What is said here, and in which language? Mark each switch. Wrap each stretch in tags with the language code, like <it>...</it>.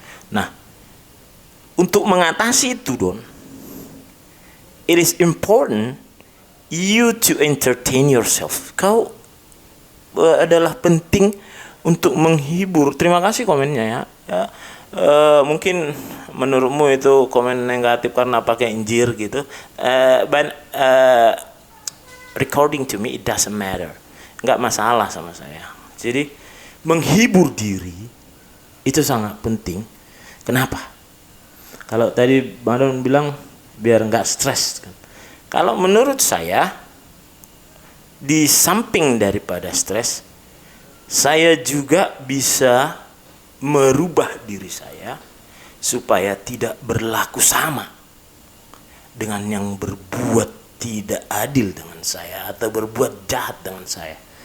<id>Nah, untuk mengatasi itu</id> <en>Don, it is important you to entertain yourself.</en> <id>Kau adalah penting untuk menghibur. Terima kasih komennya ya. Mungkin menurutmu itu komen negatif karena pakai injir gitu.</id> <en>But according to me it doesn't matter.</en> <id>Nggak masalah sama saya. Jadi menghibur diri itu sangat penting. Kenapa? Kalau tadi Madon bilang biar nggak stres kan. Kalau menurut saya di samping daripada stres, saya juga bisa merubah diri saya supaya tidak berlaku sama dengan yang berbuat tidak adil dengan saya atau berbuat jahat dengan saya.</id>